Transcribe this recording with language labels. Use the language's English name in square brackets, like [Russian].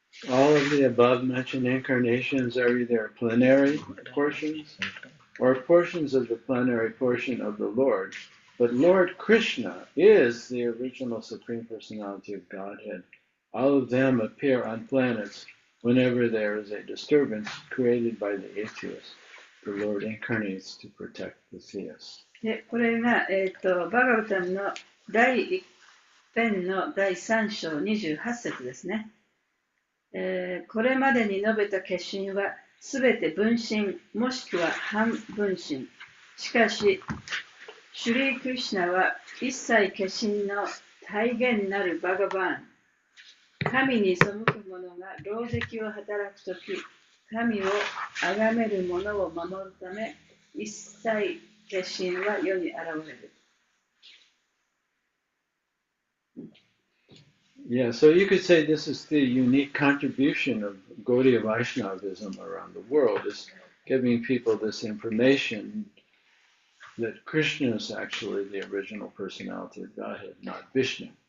[English] All of the above mentioned incarnations are either plenary portions or portions of the plenary portion of the Lord. But Lord Krishna is the original Supreme Personality of Godhead. All of them appear on planets whenever there is a disturbance created by the atheist. The Lord incarnates to protect the theist. [Japanese] でこれが、バガバタムの第1編の第3章28節ですね。これまでに述べた化身はすべて分身もしくは半分身。しかし、シュリー・クリシュナは一切化身の体現なるバガバーン。神に背く者が狼藉を働くとき、神を崇める者を守るため、一切化身は世に現れる。 [English] Yeah, so you could say this is the unique contribution of Gaudiya Vaishnavism around the world, is giving people this information that Krishna is actually the original personality of Godhead, not Vishnu.